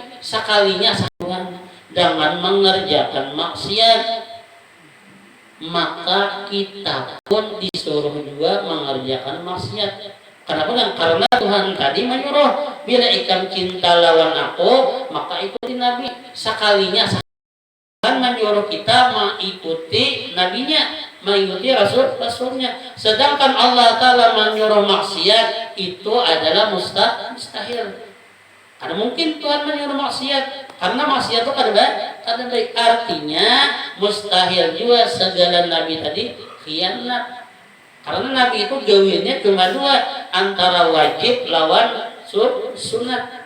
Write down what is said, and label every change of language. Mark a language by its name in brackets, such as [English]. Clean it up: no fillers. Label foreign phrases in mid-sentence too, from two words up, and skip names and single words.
[Indonesian] Sekalinya Tuhan dengan mengerjakan maksiat, maka kita pun disuruh juga mengerjakan maksiat. Kenapa kan? Karena Tuhan tadi menyuruh bila ikan cinta lawan aku, maka ikuti Nabi. Sekalinya Tuhan menyuruh kita mengikuti nabinya, mengikuti rasulnya. Sedangkan Allah Ta'ala menyuruh maksiat itu adalah mustahil. Karena mungkin Tuhan menyuruh maksiat, karena maksiat itu kada baik. Artinya mustahil juga segala nabi tadi khianat. Karena nabi itu gawiannya cuma dua, antara wajib lawan sunat.